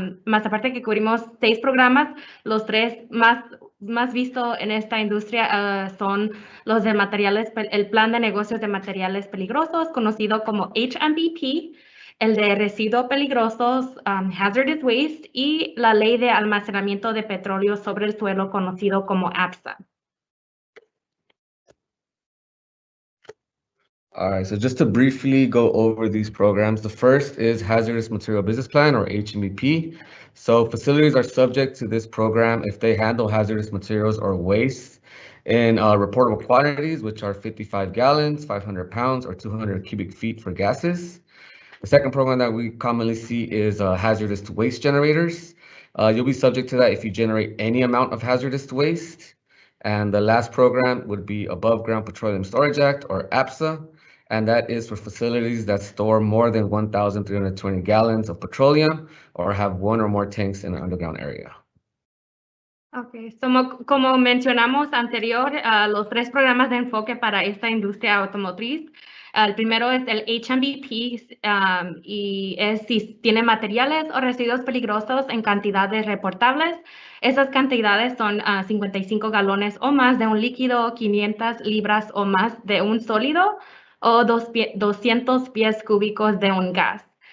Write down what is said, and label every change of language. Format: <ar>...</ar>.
<es>Más aparte que cubrimos 6 programas, los 3 más vistos en esta industria son los de materiales, el Plan de Negocios de Materiales Peligrosos, conocido como HMDP, el de Residuos Peligrosos, Hazardous Waste, y la Ley de Almacenamiento de Petróleo sobre el Suelo, conocido como APSA.</es> <en>All right, so just to briefly go over these programs, the first is Hazardous Material Business Plan, or HMBP. So facilities are subject to this program if they handle hazardous materials or waste in reportable quantities, which are 55 gallons, 500 pounds, or 200 cubic feet for gases. The second program that we commonly see is hazardous waste generators. You'll be subject to that if you generate any amount of hazardous waste. And the last program would be Above Ground Petroleum Storage Act, or APSA. And that is for facilities that store more than 1,320 gallons of petroleum or have 1 or more tanks in an underground area.</en> <es>Ok, como mencionamos anterior, los 3 programas de enfoque para esta industria automotriz. El primero es el HMBP y es si tiene materiales o residuos peligrosos en cantidades reportables. Esas cantidades son 55 galones o más de un líquido, 500 libras o más de un sólido, o 200 pies cúbicos de un gas.</es>